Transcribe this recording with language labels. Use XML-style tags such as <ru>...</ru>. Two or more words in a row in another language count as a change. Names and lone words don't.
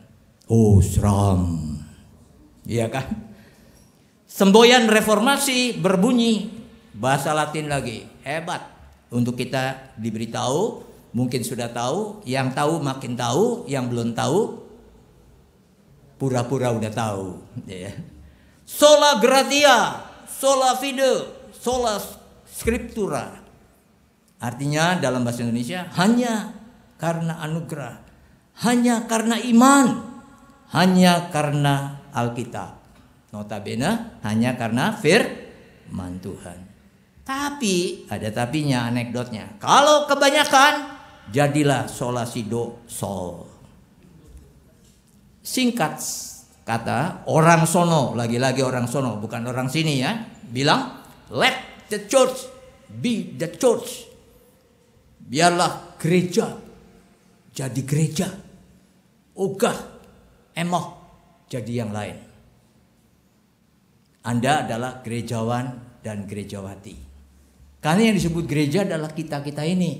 <id>Seram. Iya kan? Semboyan reformasi berbunyi bahasa Latin lagi. Hebat. Untuk kita diberitahu, mungkin sudah tahu, yang tahu makin tahu, yang belum tahu pura-pura udah tahu, ya.</id> <la>Sola gratia, sola fide, sola scriptura.</la> <id>Artinya dalam bahasa Indonesia, hanya karena anugerah, hanya karena iman, hanya karena Alkitab. Notabene hanya karena firman Tuhan. Tapi ada tapinya, anekdotnya. Kalau kebanyakan, jadilah</id> <la>sola sido sol.</la> <id>Singkat kata, orang sono, lagi-lagi orang sono, bukan orang sini ya, bilang</id> <en>let the church be the church.</en> <id>Biarlah gereja jadi gereja. Ogah, emoh jadi yang lain. Anda adalah gerejawan dan gerejawati. Karena yang disebut gereja adalah kita-kita ini.</id>